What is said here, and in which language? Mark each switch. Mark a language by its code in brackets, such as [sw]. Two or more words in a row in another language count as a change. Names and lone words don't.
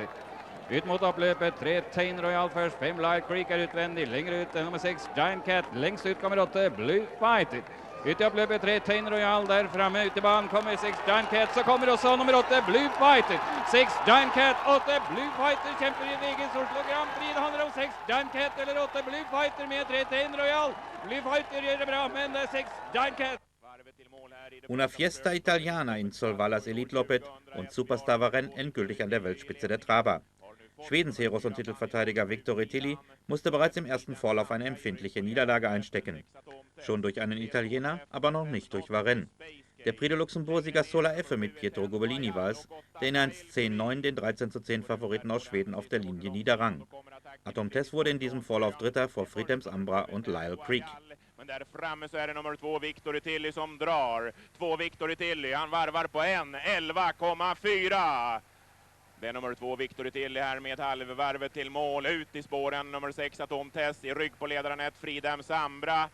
[no] Ut mot oppløpet, 3 Tain Royal først, 5 Lyle Creek er utvendig, lenger ut nummer 6 Giant Cat, lengst ut kommer 8 Blue Bite. Ut i oppløpet 3 Tain Royal der fremme, ut i banen kommer 6 Giant Cat, så kommer også nummer 8 Blue Fighter. 6 Giant Cat, 8 Blue Fighter kjemper i VGs Oslo Grand Prix. Det handler om 6 Giant Cat eller 8 Blue Fighter med 3 Tain Royal. Blue Fighter gjør det bra, men det er 6 Giant Cat. [it] Una Fiesta Italiana [de] in Solvallas Elitloppet und Superstar Varenne endgültig an der Weltspitze der Traber. Schwedens Heros und Titelverteidiger Victory Tilly musste bereits im ersten Vorlauf eine empfindliche Niederlage einstecken. Schon durch einen Italiener, aber noch nicht durch Varenne. Der Prix de Luxembourg-Sieger Sola Effe mit Pietro Gobellini war es, der in 1:10:9 den 13:10 Favoriten aus Schweden auf der Linie niederrang. Atom Tess wurde in diesem Vorlauf Dritter vor Friedhelms Ambra und Lyle Creek. [sv] Men där framme så är det nummer 2 Victory Tilly som drar. 2 Victory Tilly, han varvar på 1:11,4. Det är nummer 2 Victory Tilly här med halvvarvet till mål. Ut i spåren nummer 6 Atom Tess, i rygg på ledaren 1 Friedhelms Ambra.